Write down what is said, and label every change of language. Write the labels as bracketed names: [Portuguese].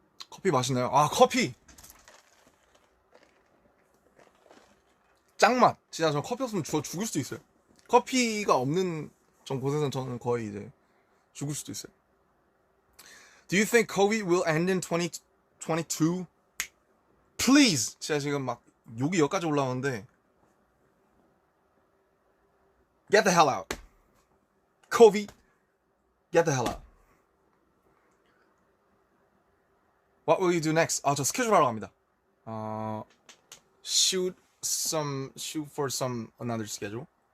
[Korean] 커피 맛있나요? 커피 짱맛. 진짜 저 커피 없으면 죽을 수도 있어요. 커피가 없는 곳에서는 저는 거의 이제 죽을 수도 있어요. [English] Do you think COVID will end in 2022? Please! [Korean] 진짜 지금 막 욕이 여기까지 올라오는데 [English] Get the hell out. COVID, get the hell out. What will you do next? [Korean] 저 스케줄 하러 갑니다. [English] Shoot for another schedule.